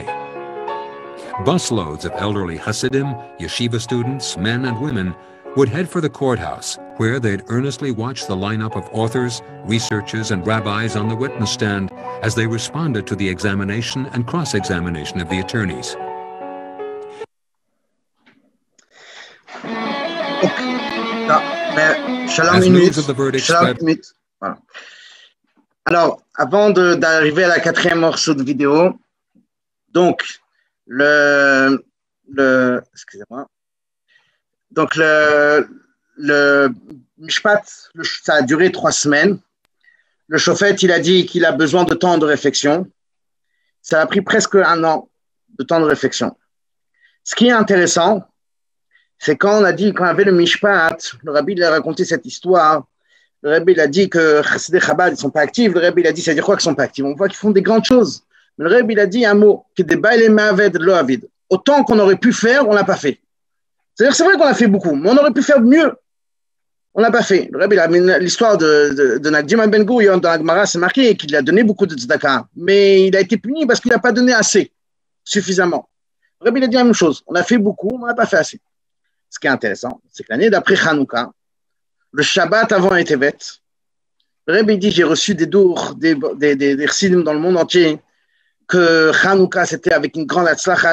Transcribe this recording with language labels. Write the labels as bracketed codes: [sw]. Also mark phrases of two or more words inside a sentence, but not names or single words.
[en] Busloads of elderly Hasidim, yeshiva students, men and women would head for the courthouse, where they'd earnestly watch the lineup of authors, researchers, and rabbis on the witness stand as they responded to the examination and cross-examination of the attorneys. [fr] Shalom minute. Voilà. Alors, avant d'arriver à la quatrième morceau de vidéo, donc, excusez-moi. Donc, le Mishpat, ça a duré 3 semaines. Le Shofet, il a dit qu'il a besoin de temps de réflexion. Ça a pris presque 1 an de temps de réflexion. Ce qui est intéressant, c'est quand on avait le Mishpat, le Rabbi il a raconté cette histoire. Le Rabbi il a dit que Chassidei Chabad, ils ne sont pas actifs. Le Rabbi il a dit, ça veut dire quoi qu'ils ne sont pas actifs? On voit qu'ils font des grandes choses. Mais le Rabbi il a dit un mot, qui est des bailés [he] ma'aved lo avid. [fr] Autant qu'on aurait pu faire, on ne l'a pas fait. C'est-à-dire, c'est vrai qu'on a fait beaucoup, mais on aurait pu faire mieux. On l'a pas fait. Le Rebbe, l'histoire de Nagdim Ben Gurion dans la Gemara, c'est marqué qu'il a donné beaucoup de tzedaka, mais il a été puni parce qu'il n'a pas donné assez, suffisamment. Le Rebbe, il a dit la même chose. On a fait beaucoup, mais on n'a pas fait assez. Ce qui est intéressant, c'est que l'année d'après Hanouka, le Shabbat avant Tevet, le Rebbe dit, j'ai reçu des dours, des chassidim dans le monde entier, que Hanouka, c'était avec une grande atzlacha.